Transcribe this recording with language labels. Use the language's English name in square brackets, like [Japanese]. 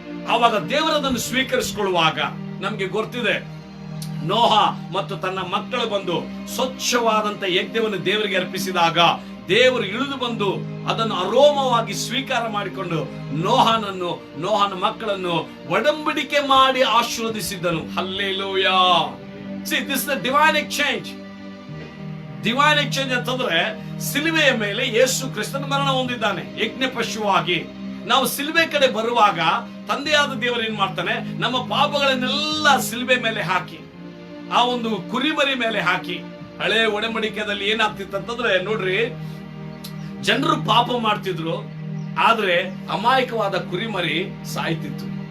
[Kannada] ಆವಾಗ ದೇವರದನ್ನು ಸ್ವೀಕರಿಸಿಕೊಳ್ಳುವಾಗ ನಮ್ಗೆ ಗೊತ್ತಿದೆ, ನೋಹ ಮತ್ತು ತನ್ನ ಮಕ್ಕಳು ಬಂದು ಸ್ವಚ್ಛವಾದಂತ ಯಜ್ಞವನ್ನು ದೇವರಿಗೆ ಅರ್ಪಿಸಿದಾಗ ದೇವರು ಇಳಿದು ಬಂದು ಅದನ್ನು ಅರೋಮವಾಗಿ ಸ್ವೀಕಾರ ಮಾಡಿಕೊಂಡು ನೋಹನ ಮಕ್ಕಳನ್ನು ಒಡಂಬಡಿಕೆ ಮಾಡಿ ಆಶೀರ್ವದಿಸಿದ್ದನು. Hallelujah. [English] See, this is the divine exchange. [Kannada] Divine exchange ಅಂತಂದ್ರೆ ಸಿಲುಬೆಯ ಮೇಲೆ ಯೇಸು ಕ್ರಿಸ್ತನ ಮರಣ ಹೊಂದಿದ್ದಾನೆ ಯಜ್ಞ ಪಶುವಾಗಿ. ನಾವು ಸಿಲುಬೆ ಕಡೆ ಬರುವಾಗ ತಂದೆಯಾದ ದೇವರು ಏನ್ ಮಾಡ್ತಾನೆ? ನಮ್ಮ ಪಾಪಗಳನ್ನೆಲ್ಲ ಸಿಲುಬೆ ಮೇಲೆ ಹಾಕಿ, ಆ ಒಂದು ಕುರಿಮರಿ ಮೇಲೆ ಹಾಕಿ. ಹಳೆ ಒಡಂಬಡಿಕೆಯಲ್ಲಿ ಏನಾಗ್ತಿತ್ತು ಅಂತಂದ್ರೆ, ನೋಡ್ರಿ, ಜನರು ಪಾಪ ಮಾಡ್ತಿದ್ರು, ಆದ್ರೆ ಅಮಾಯಕವಾದ ಕುರಿಮರಿ ಸಾಯ್ತಿತ್ತು.